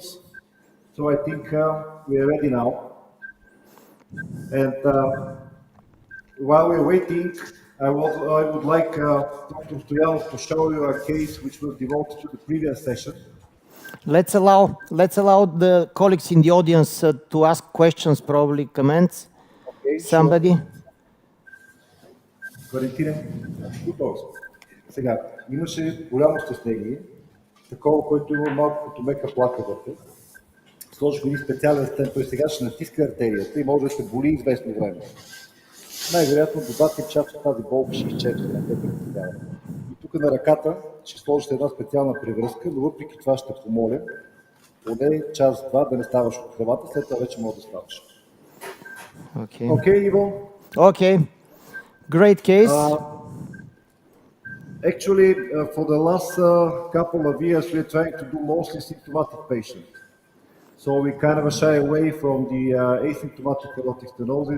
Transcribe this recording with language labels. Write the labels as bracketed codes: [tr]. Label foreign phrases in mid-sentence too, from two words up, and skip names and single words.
[en] So I think we are ready now. And while we're waiting, I would like Dr. Stoyanov to show you a case which was devoted to the previous session. Let's allow the colleagues in the audience to ask questions, probably comments. Okay, somebody. [bg] Валентине, готов. Сега, имаше голямо стеснение такова, който има малко като мека плака вътре. Сложих един специален стент, той сега ще натиска артерията и може да се боли известно време. Най-вероятно до 2-3 часа тази болка ще изчезне, не те притеснява. И тук на ръката ще сложите една специална превръзка, но въпреки това ще помоля поне час-два да не ставаш от хребата, след това вече може да ставаш. [en] Okay, Ivo? Okay, great case. Actually, for the last couple of years, we're trying to do mostly symptomatic patients. So we kind of shy away from the asymptomatic aortic stenosis.